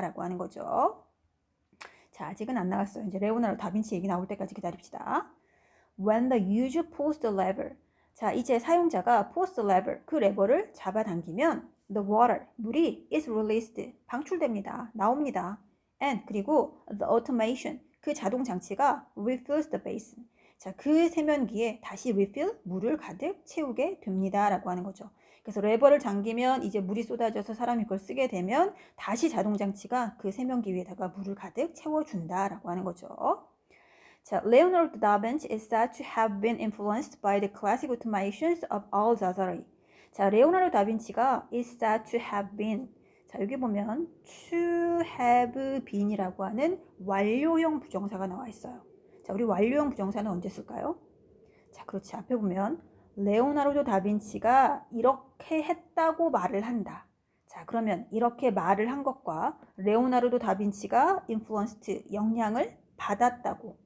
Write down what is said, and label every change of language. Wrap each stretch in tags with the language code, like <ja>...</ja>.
<ko>라고 하는 거죠. 자, 아직은 안 나왔어요. 이제 레오나르도 다빈치 얘기 나올 때까지 기다립시다.</ko> <en>When the user pulls the lever.</en> <ko>자, 이제 사용자가</ko> <en>pulls the lever,</en> <ko>그 레버를 잡아당기면</ko> <en>the water,</en> <ko>물이</ko> <en>is released,</en> <ko>방출됩니다. 나옵니다.</ko> <en>And</en> <ko>그리고</ko> <en>the automation,</en> <ko>그 자동 장치가</ko> <en>refills the basin.</en> <ko>자, 그 세면기에 다시 refill, 물을 가득 채우게 됩니다. 라고 하는 거죠. 그래서 레버를 당기면 이제 물이 쏟아져서 사람이 그걸 쓰게 되면 다시 자동장치가 그 세면기 위에다가 물을 가득 채워준다라고 하는 거죠.</ko> <en>자, Leonardo da Vinci is said to have been influenced by the classic automations of Al-Jazari.</en> <ko>자, 레오나르도 다빈치가</ko> <en>is said to have been.</en> <ko>자, 여기 보면</ko> <en>to have been</en> <ko>이라고 하는 완료형 부정사가 나와 있어요. 자, 우리 완료형 부정사는 언제 쓸까요? 자, 그렇지. 앞에 보면 레오나르도 다빈치가 이렇게 했다고 말을 한다. 자, 그러면 이렇게 말을 한 것과 레오나르도 다빈치가 influenced, 영향을 받았다고.</ko>